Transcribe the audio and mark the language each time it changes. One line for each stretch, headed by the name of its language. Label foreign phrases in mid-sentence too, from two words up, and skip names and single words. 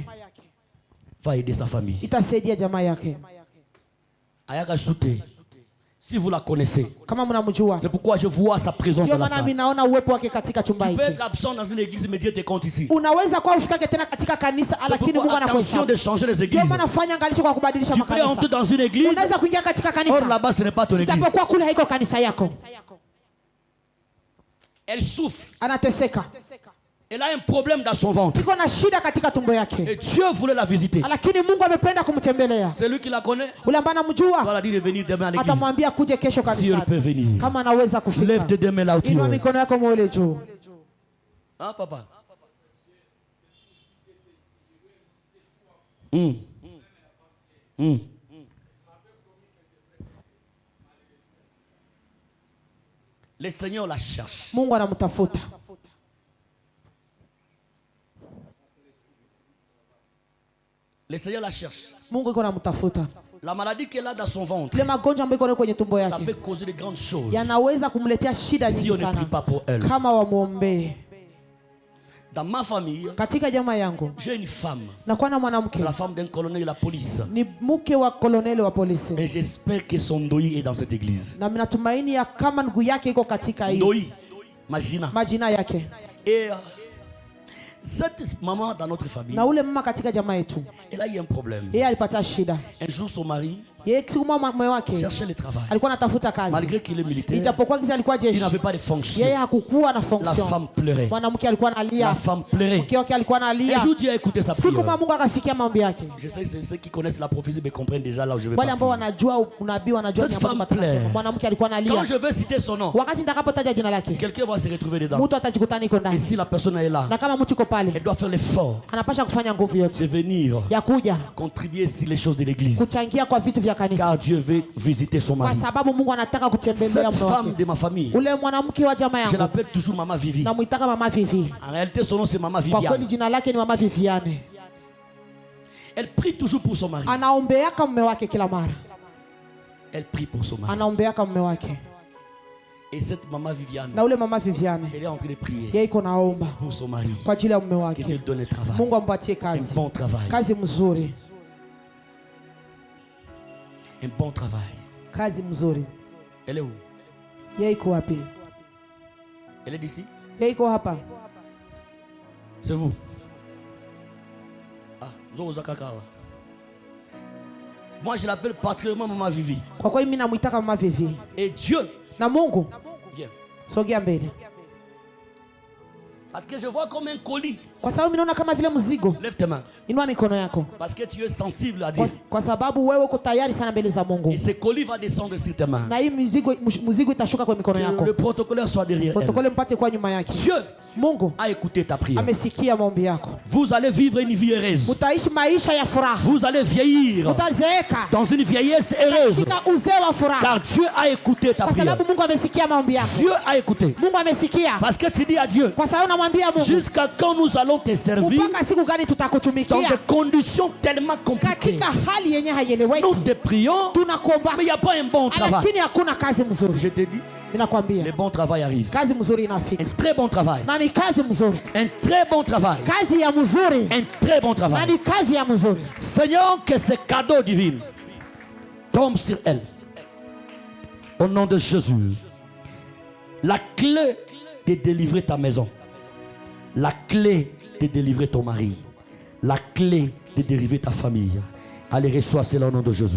French: Va aider sa famille.
Swahili: Itasaidia jamaa yake.
French: Ayaka Soute, si vous la connaissez,
Swahili: Kama mnamjua.
French: c'est pourquoi je vois sa présence
Swahili: Ndio
French: dans la
Swahili: maana mimi
French: salle.
Swahili: naona uwepo wake katika chumba
French: Tu peux
Swahili: hichi.
French: être absent dans une église, mais Dieu te compte ici.
Swahili: Unaweza kuwa ufikake tena katika kanisa
French: C'est
Swahili: lakini Mungu
French: pourquoi attention
Swahili: anakuhesabu.
French: de changer les
Swahili: Ndio
French: églises.
Swahili: maana fanya angalisho kwa kubadilisha
French: Tu peux entrer
Swahili: makanisa.
French: dans une église,
Swahili: Unaweza kuingia katika
French: or
Swahili: kanisa.
French: là-bas ce n'est pas ton église.
Swahili: Japokuwa kule haiko kanisa yako.
French: Elle souffre.
Swahili: Anateseka.
French: Elle a un problème dans son ventre.
Swahili: Iko na shida katika tumbo
French: Et
Swahili: yake.
French: Dieu voulait la visiter.
Swahili: Lakini Mungu amependa kumtembelea.
French: C'est lui qui la connaît.
Swahili: Ule ambaye
French: On
Swahili: anamjua
French: va la dire de venir demain à l'église.
Swahili: atamwambia kuje kesho
French: Si elle peut
Swahili: kanisani.
French: venir.
Swahili: Kama anaweza
French: Lève
Swahili: kufika.
French: tes deux mains là où tu
Swahili: Inua
French: es.
Swahili: mikono yako mwele juu.
French: Hein, papa? Le Seigneur la cherche.
Swahili: Mungu anamtafuta.
French: Le Seigneur la cherche.
Swahili: Mungu iko anamtafuta.
French: La maladie qu'elle a dans son ventre,
Swahili: Ile magonjwa ambayo iko nayo kwenye tumbo
French: ça
Swahili: yake
French: peut causer de grandes choses
Swahili: yanaweza kumletea shida
French: si
Swahili: nyingi
French: on ne
Swahili: sana
French: prie pas pour elle.
Swahili: kama wamwombee.
French: Dans ma famille,
Swahili: Katika jamaa yangu
French: j'ai une femme.
Swahili: nakuwa na mwanamke
French: C'est la femme d'un colonel de la police.
Swahili: ni mke wa koloneli wa polisi,
French: Et j'espère que son doi est dans cette église.
Swahili: na natumaini ya kama ndugu yake iko katika hii
French: Doi, Magina.
Swahili: majina yake.
French: Et cette maman dans notre famille,
Swahili: Na ule mama katika jamaa yetu,
French: elle a eu un problème.
Swahili: yeye alipata shida.
French: Un jour, son mari
Swahili: Yeye siku moja mume wake
French: cherchait le travail.
Swahili: alikuwa anatafuta kazi,
French: Malgré qu'il est militaire,
Swahili: ijapokuwa kisa alikuwa
French: il
Swahili: jeshi,
French: n'avait pas de fonction.
Swahili: yeye hakukuwa na
French: La
Swahili: fonction.
French: femme pleurait.
Swahili: Mwanamke alikuwa
French: La
Swahili: analia,
French: femme pleurait.
Swahili: mke wake alikuwa
French: Un
Swahili: analia.
French: jour, Dieu a écouté sa
Swahili: Siku moja
French: prière.
Swahili: Mungu akasikia maombi yake.
French: Je sais, c'est ceux qui connaissent la prophétie me comprennent déjà là où je vais
Swahili: Wale ambao
French: partir.
Swahili: wanajua unabii wanajua
French: Cette
Swahili: ni ambacho
French: femme
Swahili: tunasema.
French: plaît.
Swahili: Mwanamke alikuwa
French: Quand
Swahili: analia.
French: je vais citer son nom,
Swahili: Wakati nitakapotaja jina lake,
French: quelqu'un va se retrouver dedans.
Swahili: mtu atajikuta niko
French: Et
Swahili: ndani.
French: si la personne est là,
Swahili: Na kama mtu iko pale,
French: elle doit faire l'effort
Swahili: anapasha kufanya nguvu
French: de
Swahili: yote
French: venir
Swahili: ya kuja
French: contribuer sur les choses de l'église.
Swahili: kuchangia kwa vitu vya kanisa,
French: Car Dieu veut visiter son
Swahili: kwa
French: mari.
Swahili: sababu Mungu anataka kutembelea
French: Cette
Swahili: mume
French: femme
Swahili: wake.
French: de ma famille,
Swahili: Ule mwanamke wa jamaa
French: je
Swahili: yangu
French: l'appelle toujours Maman Vivi.
Swahili: namuitaka mama Vivi.
French: En réalité, son nom c'est Maman
Swahili: Kwa kweli
French: Viviane.
Swahili: jina lake ni mama Viviane.
French: Elle prie toujours pour son mari.
Swahili: Anaombeaka mume wake kila mara,
French: Elle prie pour son mari.
Swahili: anaombeaka mume wake.
French: Et cette Maman Viviane,
Swahili: Na ule mama Viviane
French: elle est en train de prier
Swahili: yeye iko naomba
French: pour son mari.
Swahili: kwa ajili ya mume
French: Que Dieu
Swahili: wake.
French: donne le travail.
Swahili: Mungu ampatie
French: Un
Swahili: kazi,
French: bon travail.
Swahili: kazi mzuri,
French: Un bon travail.
Swahili: kazi mzuri.
French: Elle est où?
Swahili: Yeye iko wapi?
French: Elle est d'ici?
Swahili: Yeye iko hapa.
French: C'est vous? Ah, Zozo Kakawa. Moi, je l'appelle particulièrement Maman Vivi.
Swahili: Kwa kweli mimi namuitaka mama Vivi.
French: Et Dieu,
Swahili: Na Mungu
French: viens.
Swahili: sogea mbele,
French: Parce que je vois comme un colis
Swahili: Kwa sababu minaona kama vile mzigo.
French: Lève tes mains.
Swahili: Inua mikono yako.
French: Parce que tu es sensible à Dieu.
Swahili: Kwa sababu wewe uko tayari sana mbele za Mungu.
French: Et ce colis va descendre sur tes mains.
Swahili: Na hii mzigo itashuka kwa mikono yako.
French: Que le protocolaire soit derrière elle.
Swahili: Protokole mpate kwa nyuma yake.
French: Dieu
Swahili: Mungu
French: a écouté ta prière.
Swahili: amesikia maombi yako.
French: Vous allez vivre une vie heureuse.
Swahili: Utaishi maisha ya furaha.
French: Vous allez vieillir
Swahili: Utazeeka
French: dans une vieillesse heureuse.
Swahili: katika uzee wa furaha.
French: Car Dieu a écouté ta
Swahili: Kwa
French: prière.
Swahili: sababu Mungu amesikia maombi yako.
French: Dieu a écouté.
Swahili: Mungu amesikia.
French: Parce que tu dis à Dieu,
Swahili: Kwa sababu namwambia Mungu,
French: jusqu'à quand nous allons te servir
Swahili: mpaka siku gani
French: dans
Swahili: tutakutumikia
French: des conditions tellement compliquées.
Swahili: katika hali yenye haieleweki.
French: Nous te prions,
Swahili: Tunakuomba
French: mais il n'y a pas un bon travail.
Swahili: lakini hakuna kazi mzuri.
French: Je te dis,
Swahili: Ninakwambia
French: le bon travail arrive.
Swahili: kazi mzuri inafika.
French: Un très bon travail.
Swahili: Na ni kazi mzuri.
French: Un très bon travail.
Swahili: Kazi ya mzuri.
French: Un très bon
Swahili: Na
French: travail.
Swahili: ni kazi ya mzuri.
French: Seigneur, que ce cadeau divin tombe sur elle. Au nom de Jésus. La clé de délivrer ta maison. La clé de délivrer ton mari. La clé de délivrer ta famille. Allez, reçois cela au nom de Jésus.